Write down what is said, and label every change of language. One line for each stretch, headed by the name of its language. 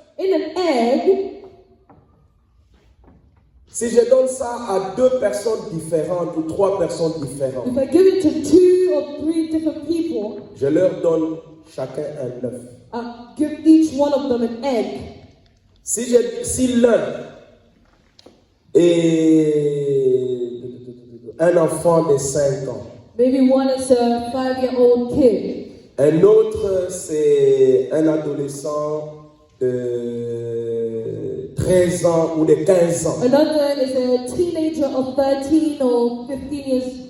English: in an egg,
French: si je donne ça à deux personnes différentes ou trois personnes différentes,
English: if I give it to 2 or 3 different people,
French: je leur donne chacun un œuf.
English: I give each one of them an egg.
French: Si l'un est un enfant de 5 ans,
English: Maybe one is a 5-year-old kid.
French: un autre c'est un adolescent de 13 ans ou de 15 ans,
English: Another is a teenager of 13 or 15 years.